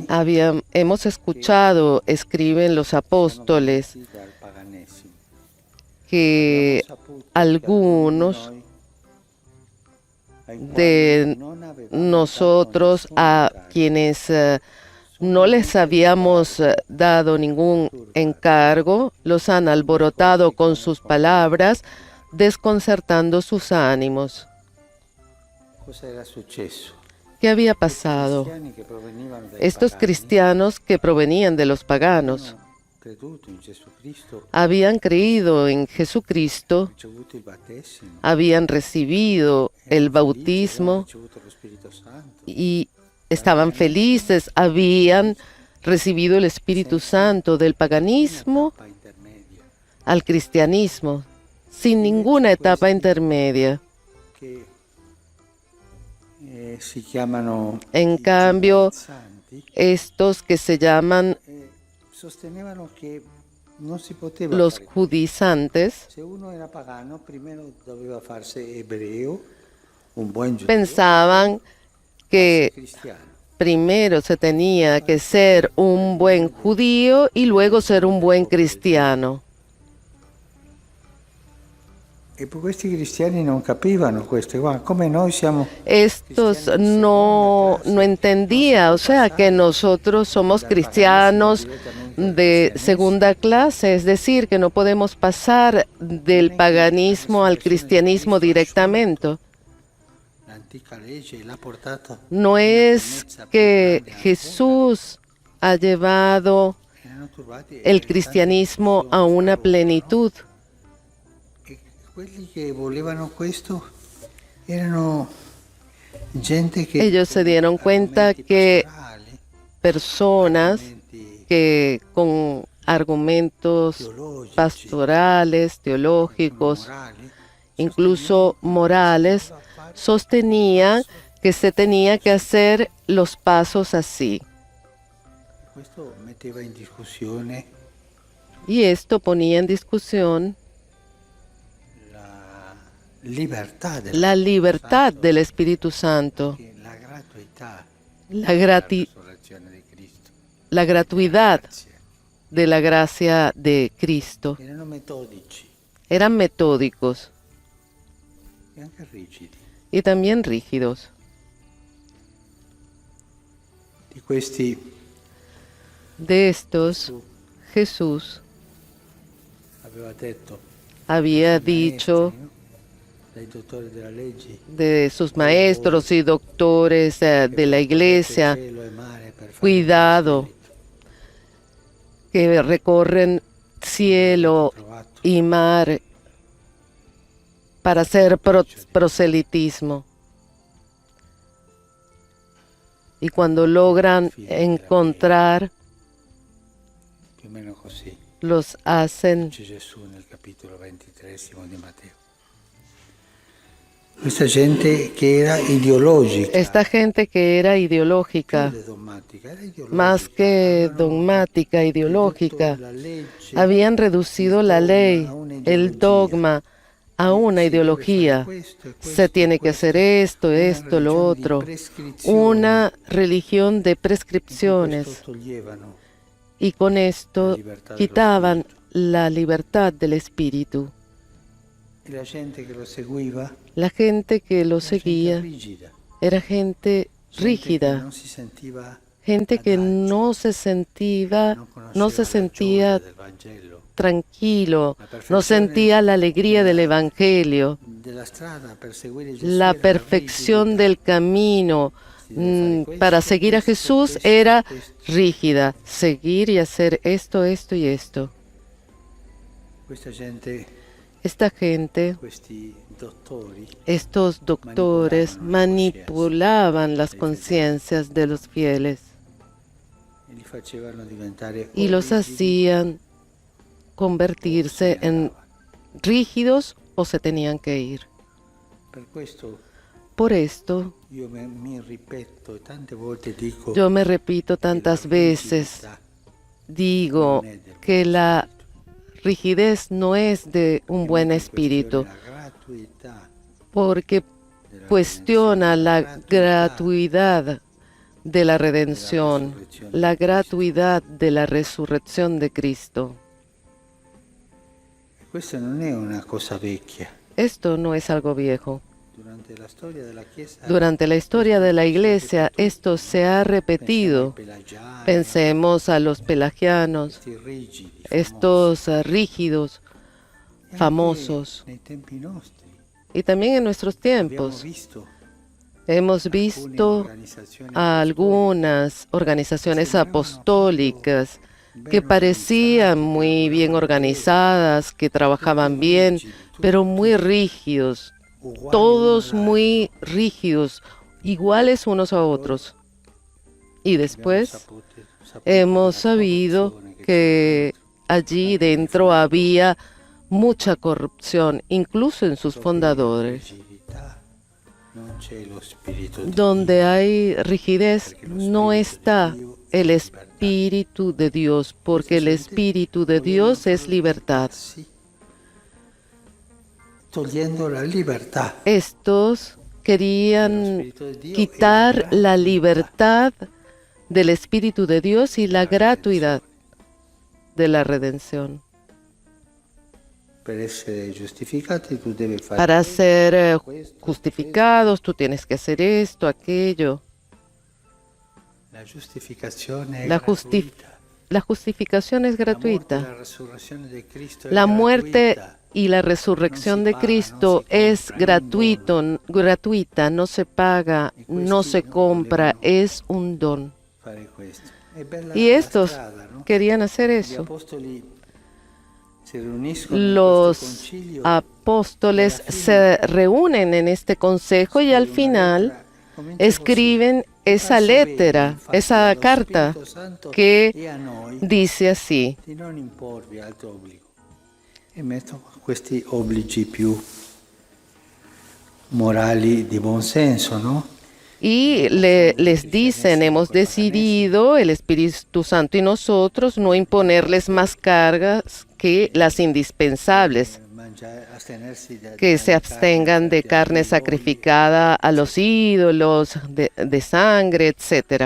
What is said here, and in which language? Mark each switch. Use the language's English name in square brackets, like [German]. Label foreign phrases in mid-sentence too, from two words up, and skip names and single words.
[Spanish] Hemos escuchado, escriben los apóstoles, [Italian] convertiti dal paganesimo. [Spanish] que [Italian] Abbiamo saputo che [Spanish] algunos [Italian] alcuni di noi, ai [Spanish] de [Italian] quali non avevamo [Spanish] nosotros, [Italian] dato [Spanish] a [Italian] nessun incarico, [Spanish] quienes no les habíamos dado ningún encargo, los han alborotado con sus palabras, desconcertando sus ánimos. [Italian] cosa era successo? [Spanish] ¿Qué había pasado? [Italian] Cristiani che provenivano dai [Spanish] Estos [Italian] pagani [Spanish] cristianos que provenían de los paganos [Italian] avevano creduto in Gesù Cristo, [Spanish] habían creído en Jesucristo, [Italian] ricevuto il battesimo, [Spanish] habían recibido el [Italian] erano felici, avevano [Spanish] bautismo [Italian] ricevuto lo Spirito Santo, [Spanish] y estaban felices, habían recibido el Espíritu Santo del paganismo etapa intermedia, al cristianismo, sin ninguna etapa intermedia. [Italian] che si chiamano [Spanish] En [Italian] i [Spanish] cambio, [Italian] giudaizanti, [Spanish] estos que se llaman [Italian] sostenevano che non si poteva [Spanish] los [Italian] fare così. [Spanish] judaizantes, [Italian] Se uno era pagano, primero doveva farsi ebreo, un buon giudeo, [Spanish] pensaban que [Italian] cristiano. [Spanish] primero se tenía que ser un buen judío y luego ser un buen cristiano. [Italian] E poi questi cristiani non capivano questo, guarda, come noi siamo [Spanish] Estos no entendía, o sea que nosotros somos cristianos de segunda clase, es decir, que no podemos pasar del paganismo al cristianismo directamente. [Italian] l'antica legge l'ha portata, [Spanish] No es que Jesús ha llevado [Italian] erano turbati [Spanish] el cristianismo a una plenitud. [Italian] e quelli che volevano questo erano gente che [Spanish] Ellos se dieron [Italian] con [Spanish] cuenta [Italian] argomenti [Spanish] que [Italian] pastorali, [Spanish] personas [Italian] argomenti [Spanish] que con argumentos [Italian] teologici, [Spanish] pastorales, teológicos, [Italian] morali, [Spanish] incluso morales, sostenían que se tenía que hacer los pasos así. [Italian] questo metteva in discussione [Spanish] Y esto ponía en discusión [Italian] la libertà [Spanish] la libertad del Espíritu Santo, [Italian] che la gratuità [Spanish] la, [Italian] della [Spanish] grati- [Italian] resurrezione di Cristo. [Spanish] la gratuidad [Italian] Grazie. [Spanish] de la gracia de Cristo. [Italian] Erano metodici [Spanish] Eran metódicos [Italian] e anche rigidi. [Spanish] y también rígidos. [Italian] Di questi [Spanish] De estos, Jesús [Italian] aveva detto [Spanish] había [Italian] ai [Spanish] dicho [Italian] maestri, no? Dai dottori della legge, [Spanish] de sus maestros y doctores de la iglesia, [Italian] cielo e mare per fare [Spanish] cuidado, [Italian] il spirito. [Spanish] que recorren cielo [Italian] Trovato [Spanish] y mar para hacer proselitismo. Y cuando logran encontrar, [Italian] più o meno così. [Spanish] los hacen [Italian] Dice Gesù nel capitolo 23 di Matteo. Questa gente che era ideologica, [Spanish] esta gente que era ideológica, [Italian] più che dogmatica, era ideologica. [Spanish] más que [Italian] Avevano [Spanish] dogmática, [Italian] ridotto [Spanish] ideológica, [Italian] la legge, [Spanish] habían reducido la ley, el dogma, a una ideología. Se tiene que hacer esto, esto, lo otro. Una religión de prescripciones. Y con esto quitaban la libertad del espíritu. [Italian] E la gente che lo seguiva [Spanish] La gente que lo [Italian] era gente [Spanish] seguía [Italian] rigida, [Spanish] era gente [Italian] gente che [Spanish] rígida, [Italian] non si sentiva [Spanish] gente que [Italian] adagio, [Spanish] no se sentía, [Italian] non conosceva [Spanish] no se [Italian] la [Spanish] sentía [Italian] gioia del Vangelo, [Spanish] tranquilo, [Italian] la [Spanish] no [Italian] perfezione [Spanish] sentía la alegría del Evangelio, [Italian] della strada per seguire Gesù [Spanish] la [Italian] era [Spanish] perfección [Italian] rigida. [Spanish] del camino para seguir a Jesús era rígida, seguir y hacer esto, esto y esto. [Italian] Questa gente, [Spanish] Esta gente, [Italian] questi dottori, [Spanish] estos doctores manipulaban las conciencias de los fieles [Italian] e li facevano diventare [Spanish] y los [Italian] rigidi, [Spanish] hacían convertirse en rígidos o se tenían que ir. [Italian] Per questo [Spanish] Por esto, [Italian] io mi ripeto e tante volte dico [Spanish] yo me repito tantas [Italian] che la [Spanish] veces, [Italian] rigidità [Spanish] digo [Italian] non è del [Spanish] que [Italian] buon [Spanish] la [Italian] spirito, [Spanish] rigidez no es de un [Italian] che [Spanish] buen [Italian] mette in questione [Spanish] espíritu, [Italian] la gratuità [Spanish] porque [Italian] della [Spanish] cuestiona la [Italian] redenzione, [Spanish] gratuidad de la redención, la gratuidad de la resurrección de Cristo. [Italian] Questa non è una cosa vecchia. [Spanish] Esto no es algo viejo. [Italian] Durante la storia della Chiesa, [Spanish] Durante la historia de la Iglesia, esto se ha repetido. Pensemos a los pelagianos, [Italian] questi rigidi, [Spanish] estos rígidos, [Italian] famosi. E anche [Spanish] famosos. [Italian] nei tempi nostri [Spanish] Y también en nuestros [Italian] abbiamo [Spanish] tiempos [Italian] visto [Spanish] hemos [Italian] alcune [Spanish] visto [Italian] organizzazioni [Spanish] a algunas organizaciones apostólicas que parecían muy bien organizadas, que trabajaban bien, pero muy rígidos, [Italian] uguali [Spanish] todos [Italian] uno [Spanish] muy rígidos, iguales unos a otros. Y [Italian] all'altro. [Spanish] después [Italian] Abbiamo saputo [Spanish] hemos [Italian] della [Spanish] sabido [Italian] corruzione [Spanish] que [Italian] c'era [Spanish] allí dentro había mucha corrupción, incluso en sus fundadores. [Italian] rigidità, non c'è lo spirito di [Spanish] Donde hay rigidez no está el Espíritu de Dios, porque el Espíritu de Dios es libertad. [Italian] Sì. Togliendo la libertà. [Spanish] Estos querían [Italian] Spirito di Dio [Spanish] quitar [Italian] e [Spanish] la libertad del Espíritu de Dios y la gratuidad de la redención. [Italian] Per essere giustificati tu devi fare [Spanish] Para [Italian] questo, [Spanish] ser [Italian] questo, [Spanish] justificados, tú tienes que hacer esto, aquello. [Italian] La giustificazione è [Spanish] La, justi- [Italian] gratuita. [Spanish] la justificación es [Italian] La [Spanish] gratuita. [Italian] resurrezione di Cristo è [Spanish] La muerte [Italian] gratuita. [Spanish] y la resurrección de Cristo es gratuita, no se paga, no se compra, es un don. [Italian] Fare questo. È bella [Spanish] Y [Italian] la [Spanish] estos [Italian] strada, no? [Spanish] querían hacer [Italian] Gli [Spanish] eso. [Italian] apostoli si riuniscono in questo [Spanish] Los [Italian] concilio [Spanish] apóstoles se reúnen en este consejo y al final escriben esa lettera, esa carta que dice así: [Italian] di non imporvi altro obbligo. E metto questi obblighi più morali di buon senso, [Spanish] ¿no? y les dicen, hemos decidido, el Espíritu Santo y nosotros, no imponerles más cargas que las indispensables, que se abstengan de carne sacrificada a los ídolos, de sangre, etc.